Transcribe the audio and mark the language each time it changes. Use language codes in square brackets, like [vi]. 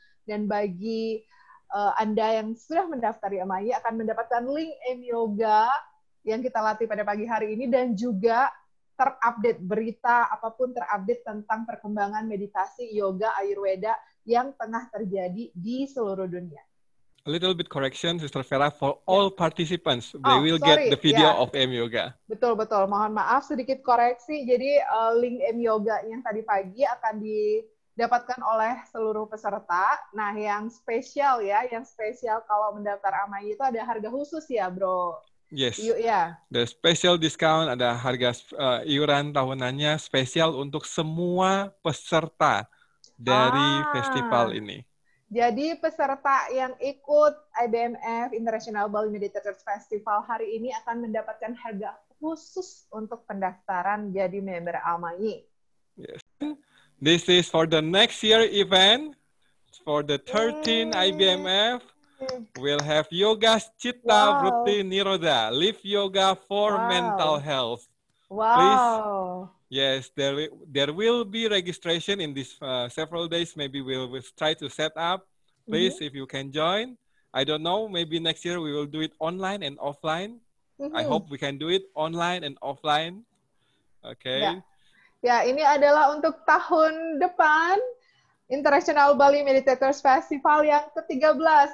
[id] Dan bagi Anda yang sudah mendaftar di AMAI akan mendapatkan link AIM Yoga yang kita latih pada pagi hari ini, dan juga terupdate berita apapun terupdate tentang perkembangan meditasi yoga Ayurveda yang tengah terjadi di seluruh dunia. [en] A little bit correction, Sister Vera, for all participants, they will get the video of AIM Yoga. [id] Betul. Mohon maaf, sedikit koreksi. Jadi link AIM Yoga yang tadi pagi akan didapatkan oleh seluruh peserta. Nah, yang spesial kalau mendaftar AMAI itu ada harga khusus ya, Bro? [en] Yes. The special discount, [id] ada harga iuran tahunannya spesial untuk semua peserta dari festival ini. Jadi peserta yang ikut IBMF International Bali Meditators Festival hari ini akan mendapatkan harga khusus untuk pendaftaran jadi member AMAI. [en] Yes. This is for the next year event, for the 13 IBMF. We'll have Yoga Chitta Vritti Nirodha, Live Yoga for Mental Health. Wow. Please, yes, there will be registration in these several days. Maybe we'll try to set up. Please, if you can join. I don't know, maybe next year we will do it online and offline. I hope we can do it online and offline. Okay. [id] Ya, ini adalah untuk tahun depan International Bali Meditators Festival yang ke-13.